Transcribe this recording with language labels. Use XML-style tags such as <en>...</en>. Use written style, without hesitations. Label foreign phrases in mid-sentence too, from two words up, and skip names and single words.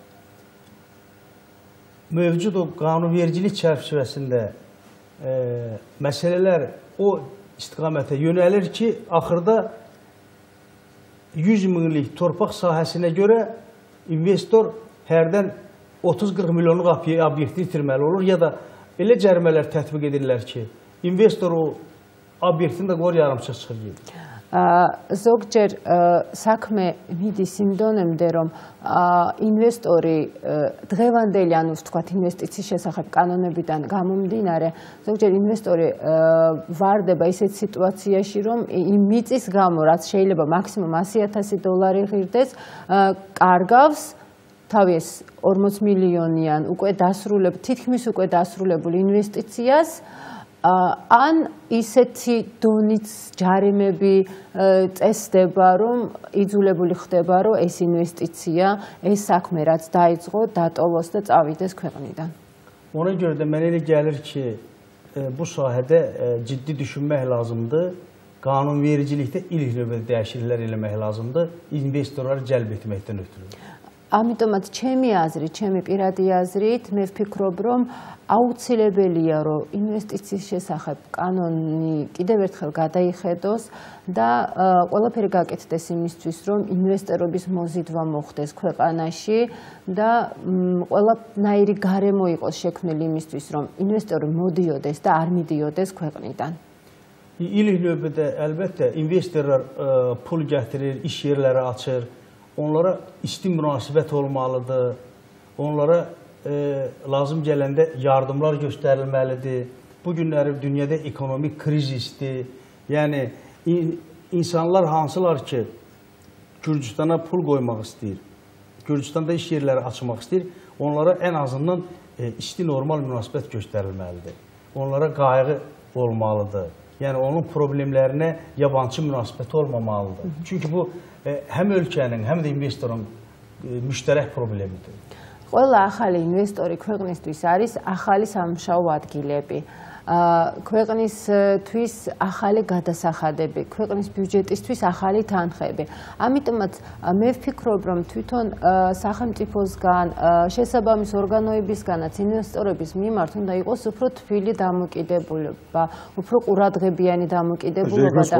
<az>Mövcud o qanunvericilik çərçivəsində məsələlər o istiqamətə yönəlir ki, axırda 100 minlik torpaq sahəsinə görə investor hərdən 30-40 milyonluq obyekti itirməli olur, ya da elə cərimələr tətbiq edirlər ki, investor o obyektini də qoyur yarımçıq çıxır gedir.</az> <ka>ზოგჯერ საქმე მიდის იმ დონემდე, რომ ინვესტორი დღევანდელი, ანუ ვთქვათ, ინვესტიციის შესახებ კანონებიდან გამომდინარე, ზოგჯერ ინვესტორი ვარდება ისეთ სიტუაციაში, რომ იმ მიწის გამო, რაც შეიძლება მაქსიმუმ $100,000 ღირდეს, კარგავს თავის 40 მილიონიან უკვე თითქმის უკვე დასრულებულ ინვესტიციას, ან ისეთი დონით ჯარიმები წესდება, რომ იძულებული ხდება, რომ ეს ინვესტიცია, ეს საქმე რაც დაიწყო, დატოვოს და წავიდეს ქვეყნიდან.</ka> <az>Ona görə də mənə elə gəlir ki, bu sahədə ciddi düşünmək lazımdır. Qanunvericilikdə ilk növbədə dəyişikliklər eləmək lazımdır, investorları cəlb etməkdən ötürü.</az> <ka>ამიტომაც ჩემი აზრით, ჩემი პირადი აზრით, მე ვფიქრობ, რომ აუცილებელია, რომ ინვესტიციის შესახებ კანონი კიდევ ერთხელ გადაიხედოს და ყველაფერი გაკეთდეს იმისთვის, რომ ინვესტორების მოზიდვა მოხდეს ქვეყანაში და ყველანაირი გარემო იყოს შექმნილი იმისთვის, რომ ინვესტორი მოდიოდეს და არ მიდიოდეს ქვეყნიდან.</ka> <az>İlk əlbəttə investorlar pul gətirir, iş yerləri açır. Onlara isti münasibət olmalıdır. Onlara lazım gələndə yardımlar göstərilməlidir. Bu günləri dünyada ekonomik krizisdir. Yəni insanlar hansılar ki Gürcüstana pul qoymaq istəyir, Gürcüstanda iş yerləri açmaq istəyir, onlara ən azından isti normal münasibət göstərilməlidir. Onlara qayğı olmalıdır. Yəni onun problemlərinə yabancı münasibəti olmamalıdır. Çünki bu həm ölkənin, həm də investorun müştərək problemidir.</az> <ka>Ყველა ახალი ინვესტორი ქვეყნისთვის არის ახალი სამუშაო ადგილები. ქვეყნისთვის ახალი გადასახადები, ქვეყნის ბიუჯეტისთვის ახალი თანხები. ამიტომაც მე ვფიქრობ, რომ თვითონ სახელმწიფოსგან, შესაბამის ორგანოებისგანაც ინვესტორების მიმართ უნდა იყოს უფრო თბილი დამოკიდებულება, უფრო ყურადღებიანი დამოკიდებულება და</ka>